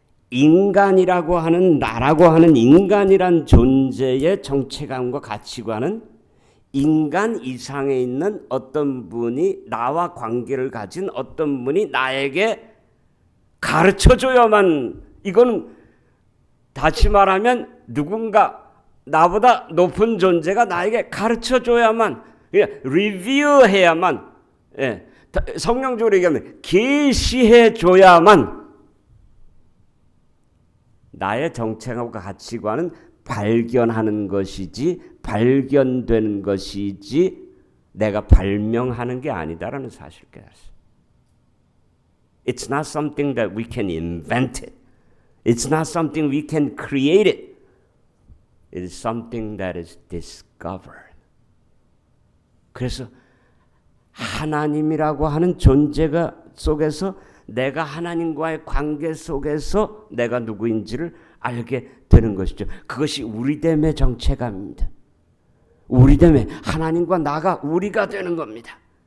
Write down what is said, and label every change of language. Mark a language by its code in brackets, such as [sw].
[ko] 인간이라고 하는 나라고 하는 인간이란 존재의 정체감과 가치관은 인간 이상에 있는 어떤 분이 나와 관계를 가진 어떤 분이 나에게 가르쳐줘야만, 이건 다시 말하면 누군가 나보다 높은 존재가 나에게 가르쳐줘야만, 리뷰해야만, 성경적으로 얘기하면 계시해줘야만 나의 정체감과 가치관은 발견하는 것이지 발견되는 것이지 내가 발명하는 게 아니다라는 사실을 깨달았어요. [en] It's not something that we can invent it. It's not something we can create it. It is something that is discovered. [ko] 그래서 하나님이라고 하는 존재가 속에서 내가 하나님과의 관계 속에서 내가 누구인지를 알게 되는 것이죠. 그것이 우리됨의 정체감입니다. 우리됨의 하나님과 나가 우리가 되는 겁니다.